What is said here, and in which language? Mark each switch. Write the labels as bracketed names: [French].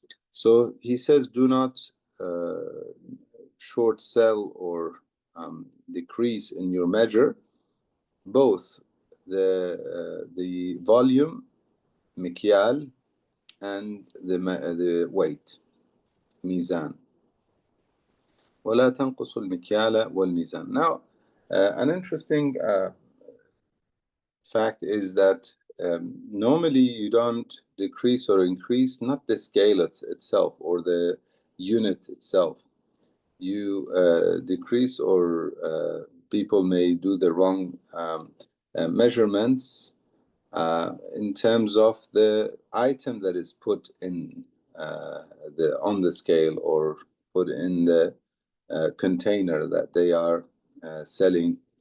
[English] So he says, do not short sell or decrease in your measure, both the volume, mikyal, and the weight, mizan. [Arabic] ولا تنقصوا المكيال والميزان. [English] Now, an interesting fact is that normally you don't decrease or increase not the scale itself or the unit itself. You decrease or people may do the wrong measurements in terms of the item that is put in on the scale or put in the container that they are selling.